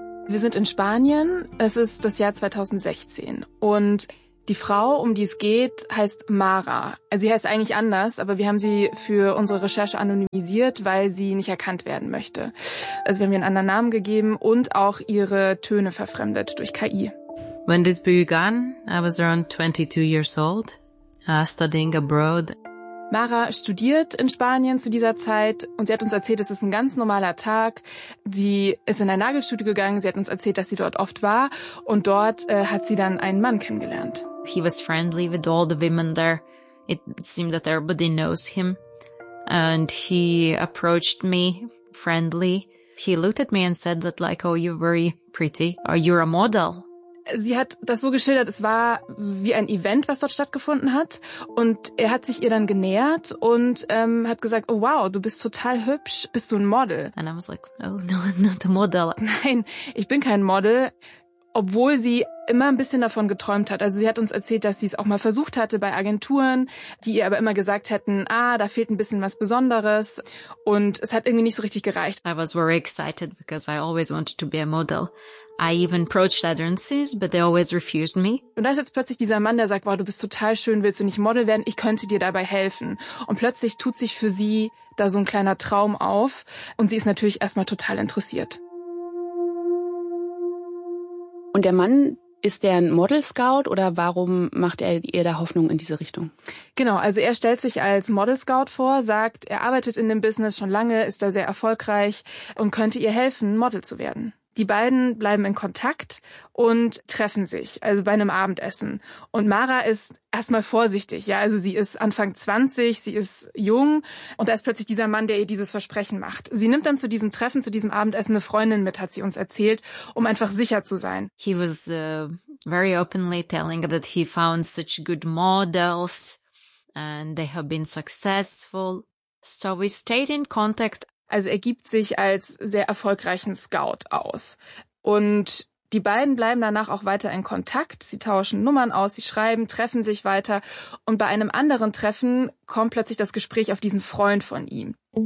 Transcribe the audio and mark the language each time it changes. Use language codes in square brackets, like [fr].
[de] Wir sind in Spanien, es ist das Jahr 2016 und die Frau, um die es geht, heißt Mara. Sie heißt eigentlich anders, aber wir haben sie für unsere Recherche anonymisiert, weil sie nicht erkannt werden möchte. Also wir haben ihr einen anderen Namen gegeben und auch ihre Töne verfremdet durch KI. [en] When this began, I was around 22 years old, studying abroad. [de] Mara studiert in Spanien zu dieser Zeit und sie hat uns erzählt, es ist ein ganz normaler Tag. Sie ist in ein Nagelstudio gegangen, sie hat uns erzählt, dass sie dort oft war und dort hat sie dann einen Mann kennengelernt. [en] He was friendly with all the women there. It seemed that everybody knows him. And he approached me friendly. He looked at me and said that like, oh, you're very pretty. Or you're a model. [de] Sie hat das so geschildert, es war wie ein Event, was dort stattgefunden hat. Und er hat sich ihr dann genähert und hat gesagt, oh wow, du bist total hübsch, bist du ein Model? [en] And I was like, no, no, not a model. [de] Nein, ich bin kein Model, obwohl sie immer ein bisschen davon geträumt hat. Also sie hat uns erzählt, dass sie es auch mal versucht hatte bei Agenturen, die ihr aber immer gesagt hätten, ah, da fehlt ein bisschen was Besonderes. Und es hat irgendwie nicht so richtig gereicht. [en] I was very excited because I always wanted to be a model. I even approached agencies, but they always refused me. [de] Und da ist jetzt plötzlich dieser Mann, der sagt, wow, du bist total schön, willst du nicht Model werden? Ich könnte dir dabei helfen. Und plötzlich tut sich für sie da so ein kleiner Traum auf und sie ist natürlich erstmal total interessiert. Und der Mann, ist der ein Model-Scout oder warum macht er ihr da Hoffnung in diese Richtung? Genau, also er stellt sich als Model-Scout vor, sagt, er arbeitet in dem Business schon lange, ist da sehr erfolgreich und könnte ihr helfen, Model zu werden. Die beiden bleiben in Kontakt und treffen sich, also bei einem Abendessen. Und Mara ist erstmal vorsichtig, ja, also sie ist Anfang 20, sie ist jung und da ist plötzlich dieser Mann, der ihr dieses Versprechen macht. Sie nimmt dann zu diesem Treffen, zu diesem Abendessen eine Freundin mit, hat sie uns erzählt, um einfach sicher zu sein. [en] He was very openly telling that he found such good models and they have been successful. So we stayed in contact. [de] Also er gibt sich als sehr erfolgreichen Scout aus. Und die beiden bleiben danach auch weiter in Kontakt. Sie tauschen Nummern aus, sie schreiben, treffen sich weiter. Und bei einem anderen Treffen kommt plötzlich das Gespräch auf diesen Freund von ihm.